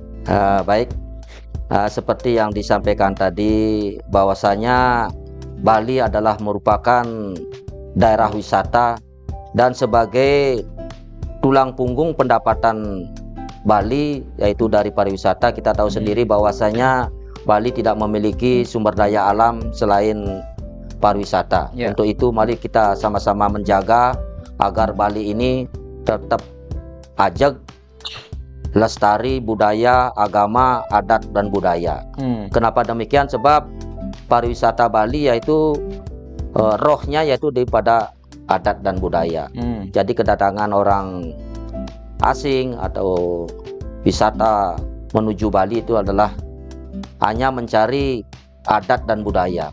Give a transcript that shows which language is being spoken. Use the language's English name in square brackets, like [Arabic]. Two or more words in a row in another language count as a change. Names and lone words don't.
[Indonesian] Baik, seperti yang disampaikan tadi, bahwasanya Bali adalah merupakan daerah wisata dan sebagai tulang punggung pendapatan Bali, yaitu dari pariwisata. Kita tahu sendiri bahwasanya Bali tidak memiliki sumber daya alam selain pariwisata. Untuk itu mari kita sama-sama menjaga agar Bali ini tetap ajeg, lestari budaya, agama, adat dan budaya. Kenapa demikian? Sebab pariwisata Bali yaitu rohnya yaitu daripada adat dan budaya. Jadi kedatangan orang asing atau wisata menuju Bali itu adalah hanya mencari adat dan budaya.